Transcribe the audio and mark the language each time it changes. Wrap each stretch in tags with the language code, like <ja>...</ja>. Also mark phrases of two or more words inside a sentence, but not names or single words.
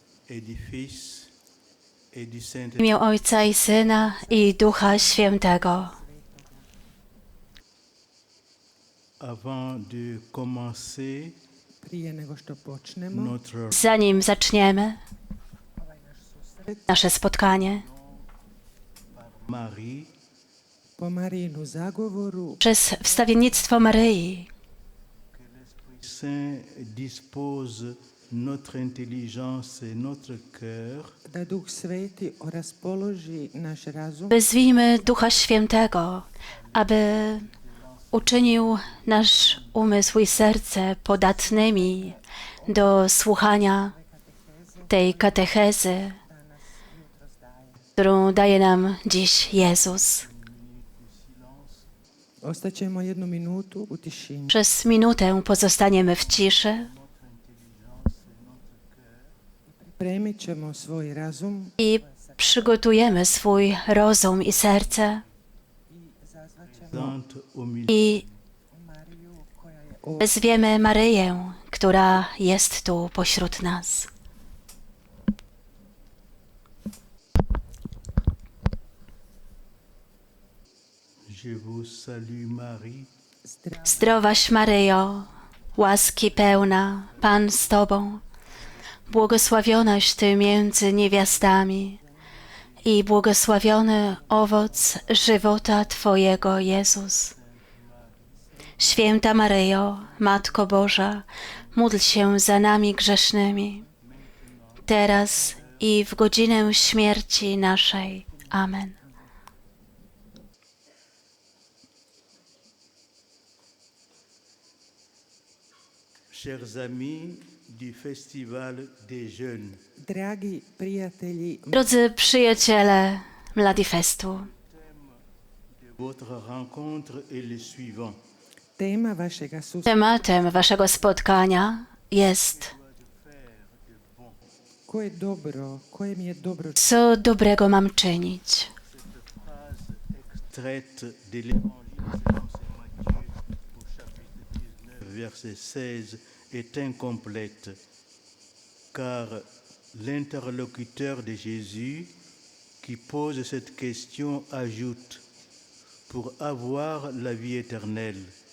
<fr>et du Fils et du</fr> <pl>W</pl> <fr>Saint-Esprit.</fr> <pl>imię Ojca i Syna i Ducha Świętego.</pl> <fr>Avant de commencer</fr> <hr>Prije nego što počnemo,</hr> <fr>notre</fr> <pl>Zanim zaczniemy nasze spotkanie,</pl> <fr>Marie,</fr> <hr>po Marijinu zagovoru</hr> <pl>przez wstawiennictwo Maryi</pl> <fr>Saint dispose notre intelligence et notre cœur</fr> <hr>da Duh Sveti raspoloži naš razum</hr> <pl>wezwijmy Ducha Świętego, aby uczynił nasz umysł i serce podatnymi do słuchania tej katechezy, którą daje nam dziś Jezus.</pl> <hr>Ostaćemo 1 minutu u tišini.</hr> <pl>Przez minutę pozostaniemy w ciszy</pl> <hr>Pripremit ćemo svoj razum</hr> <pl>i przygotujemy swój rozum i serce</pl> <fr>présente au milieu.</fr> <hr>i Mariju koja je</hr> <pl>wezwiemy Maryję, która jest tu pośród nas.</pl> <fr>Je vous salue Marie,</fr> <pl>Zdrowaś Maryjo, łaski pełna, Pan z Tobą, błogosławionaś Ty między niewiastami i błogosławiony owoc żywota Twojego, Jezus. Święta Maryjo, Matko Boża, módl się za nami grzesznymi, teraz i w godzinę śmierci naszej. Amen.</pl> <fr>chers amis du Festival des Jeunes.</fr> <hr>dragi prijatelji,</hr> <pl>Drodzy przyjaciele Mladifestu,</pl> <fr>Votre rencontre est le suivant.</fr> <hr>tema vašega susreta</hr> <pl>tematem waszego spotkania jest:</pl> <hr>koje dobro, koje mi je dobro</hr> <pl>co dobrego mam czynić?</pl> <fr>Traite de l'évangile selon saint Matthieu au chapitre 19, verset 16 est incomplète, car l'interlocuteur de Jésus qui pose cette question ajoute: pour avoir la vie éternelle.</fr>